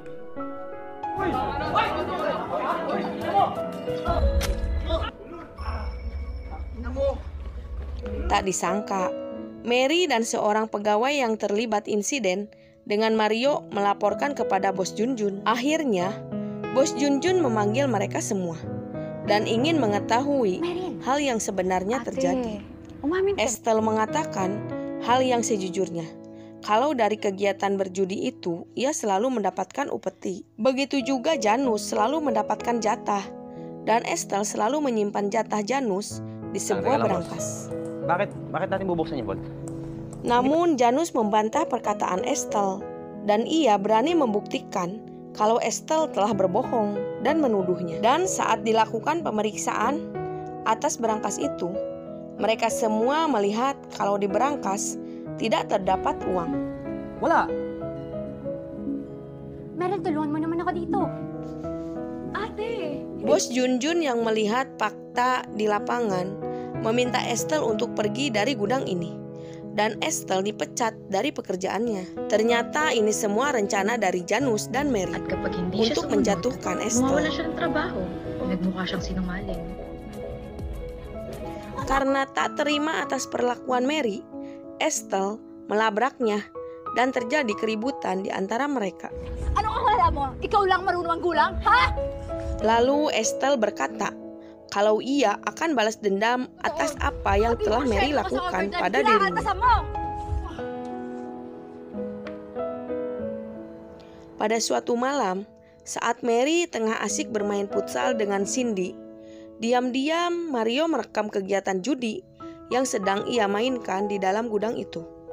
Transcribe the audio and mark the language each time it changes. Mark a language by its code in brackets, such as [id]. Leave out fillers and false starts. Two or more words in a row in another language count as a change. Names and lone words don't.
[id] Tak disangka, Mary dan seorang pegawai yang terlibat insiden dengan Mario melaporkan kepada bos Junjun. Akhirnya, bos Junjun memanggil mereka semua dan ingin mengetahui hal yang sebenarnya terjadi. [tl] Umamin ka. [id] Estelle mengatakan hal yang sejujurnya. Kalau dari kegiatan berjudi itu, ia selalu mendapatkan upeti. Begitu juga Janus selalu mendapatkan jatah. Dan Estelle selalu menyimpan jatah Janus di sebuah berangkas. [tl] Bakit natin bubuksan yung vault? [id] Namun Janus membantah perkataan Estelle. Dan ia berani membuktikan kalau Estelle telah berbohong dan menuduhnya. Dan saat dilakukan pemeriksaan atas berangkas itu, mereka semua melihat kalau di berangkas tidak terdapat uang. [tl] Wala. Meryl, tulungan mo naman ako dito. Ate! [id] Bos Junjun yang melihat fakta di lapangan meminta Estelle untuk pergi dari gudang ini. Dan Estelle dipecat dari pekerjaannya. Ternyata ini semua rencana dari Janus dan Mary [tl] At kapag hindi siya [id] untuk [tl] sumunod, [id] menjatuhkan [tl] mawawala [id] Estelle. [tl] siya ng trabaho. Nagmukha siyang sinungaling. [id] Karena tak terima atas perlakuan Mary, Estelle melabraknya dan terjadi keributan di antara mereka. [tl] Anong akala mo? Ikaw lang marunong gulang, ha? [id] Lalu Estelle berkata kalau ia akan balas dendam atas apa yang telah Mary lakukan pada dirinya. Pada suatu malam, saat Mary tengah asik bermain futsal dengan Cindy, diam-diam Mario merekam kegiatan judi yang sedang ia mainkan di dalam gudang itu.